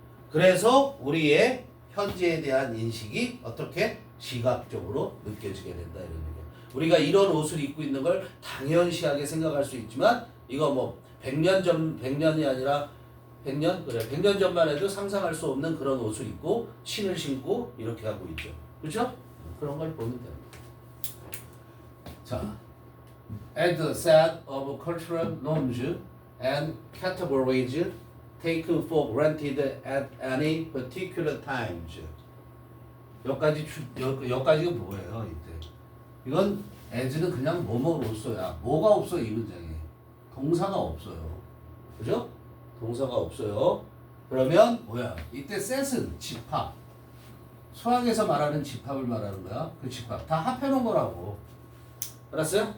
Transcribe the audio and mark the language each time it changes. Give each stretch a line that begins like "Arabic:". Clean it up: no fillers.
Korean: 그래서 우리의 현재에 대한 인식이 어떻게 시각적으로 느껴지게 된다 이런 얘기야. 우리가 이런 옷을 입고 있는 걸 당연시하게 생각할 수 있지만 이거 뭐 100년이 아니라 100년? 그래. 100년 전만 해도 상상할 수 없는 그런 옷을 입고 신을 신고 이렇게 하고 있죠. 그렇죠? 그런 걸 보면 됩니다.
English: 자, as a set of cultural norms and categories taken for granted at any particular times.
Korean: 여기까지가 뭐예요, 이때? 이건 as는 그냥 뭐뭐로써야. 뭐가 없어, 이 문장에. 동사가 없어요. 그죠? 동사가 없어요. 그러면 뭐야? 이때 set은 집합. 수학에서 말하는 집합을 말하는 거야. 그 집합. 다 합해놓은 거라고. 알았어요?